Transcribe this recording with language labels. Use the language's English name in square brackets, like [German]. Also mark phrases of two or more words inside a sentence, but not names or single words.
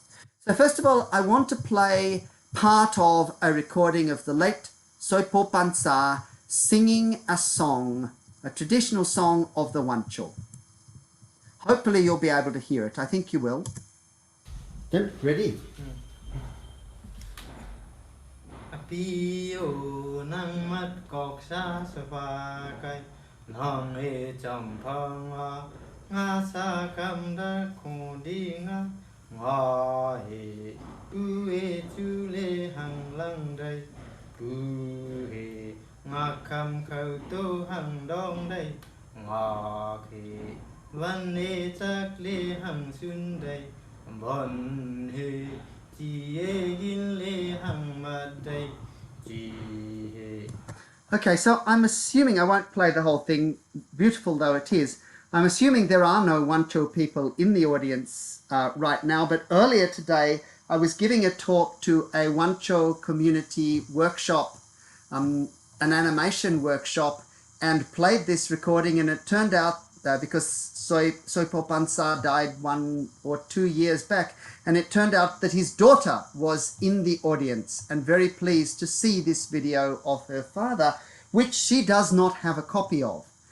[English] So first of all, I want to play part of a recording of the late Soipo Pansa singing a song, a traditional song of the Wancho. Hopefully you'll be able to hear it. I think you will. Then, ready? [Wancho Naga] Apio nang mat kok sa sapa kai nong e cham phang nga sa kam da khu di nga nga he u e chu le hang lang dai u he nga kam khau tu hang dong dai nga he van e chak le hang sun dai bon he chi e yin le hang ma dai chi he. [English] Okay, so I'm assuming, I won't play the whole thing, beautiful though it is, I'm assuming there are no Wancho people in the audience right now, but earlier today I was giving a talk to a Wancho community workshop, an animation workshop, and played this recording, and it turned out, because Soipo Pansa died 1 or 2 years back, and it turned out that his daughter was in the audience and very pleased to see this video of her father, which she does not have a copy of.